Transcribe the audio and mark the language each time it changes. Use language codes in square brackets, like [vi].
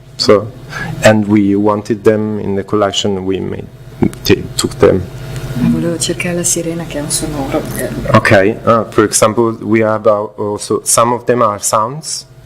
[en] So, and we wanted them in the collection. We took them. [it] Volevo cercare la sirena che ha un sonoro. [en] Okay. For example, we have also some of them are sounds.